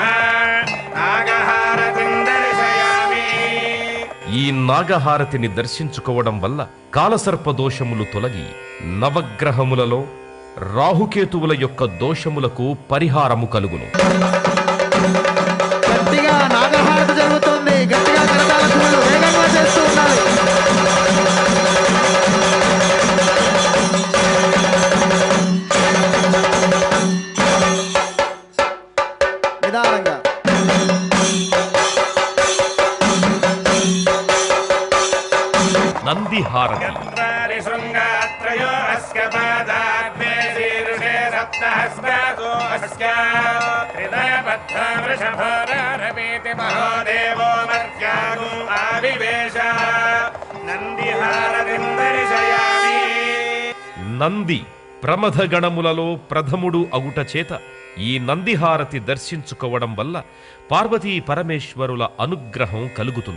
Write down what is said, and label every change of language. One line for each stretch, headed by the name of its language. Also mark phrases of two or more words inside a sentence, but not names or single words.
Sanskrit: नागहारतिं दर्शयामि.
Telugu: ఈ నాగహారతిని దర్శించుకోవడం వల్ల కాలసర్ప దోషములు తొలగి నవగ్రహములలో రాహుకేతువుల యొక్క దోషములకు పరిహారము కలుగును. గట్టిగా నాగహారతి జరుగుతోంది. గట్టిగా కరతాళ ధ్వనులు వేగంగా చేస్తూ ఉండాలి. నిదానంగా. నందిహారతి.
Sanskrit: चत्वारि शृङ्गात्रयो अस्य पादाग्ने शीर्षे सप्तहस्तासो अस्य हृदयबद्धा वृषभोरारवेति महोदेवो मर्त्यागुम् आविवेश. नन्दिहारतिं दर्शयामि.
Telugu: నంది ప్రమథ గణములలో ప్రథముడు అగుట చేత ఈ నందిహారతి దర్శించుకోవడం వల్ల పార్వతీ పరమేశ్వరుల అనుగ్రహం కలుగుతుంది.